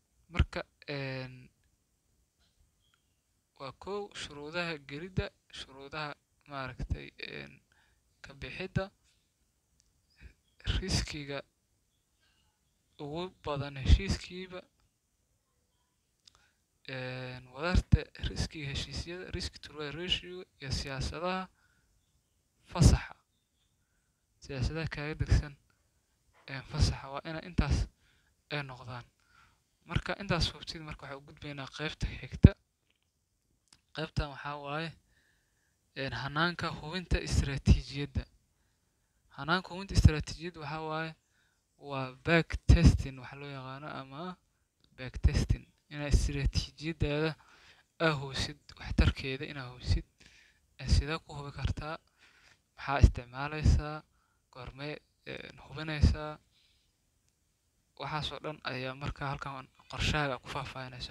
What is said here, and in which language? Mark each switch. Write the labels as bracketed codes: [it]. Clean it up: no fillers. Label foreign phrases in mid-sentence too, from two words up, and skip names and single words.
[so] marka waa kow shuruudaha gelidda, shuruudaha maaragtay ka bixidda, riskiga ugu badan heshiiskiiba, wadarta riskiga heshiisyada [en] risk to reward ratio, [so] iyo siyaasadaha fasaxa siyaasadaha kaaga degsan fasaxa waa inay intaas ay noqdaan. marka intaas hubtid marka waxaa u gudbaynaa qaybta xigta. qaybtan waxaa waaye hanaanka hubinta istiraatiijiyadda. hanaanka hubinta istiraatiijiyadda waxaa waaye waa [en] back testing [so] waxa loo yaqaano ama [en] back testing [so] inaa istiraatiijiyadaada aa hubisid waxtarkeeda inaa hubisid sidee ku hubi kartaa, maxaa isticmaalaysaa, goormee hubinaysaa, waxaasoo dhan ayaa markaa halkan qorshahaaga ku faahfaahinaysa.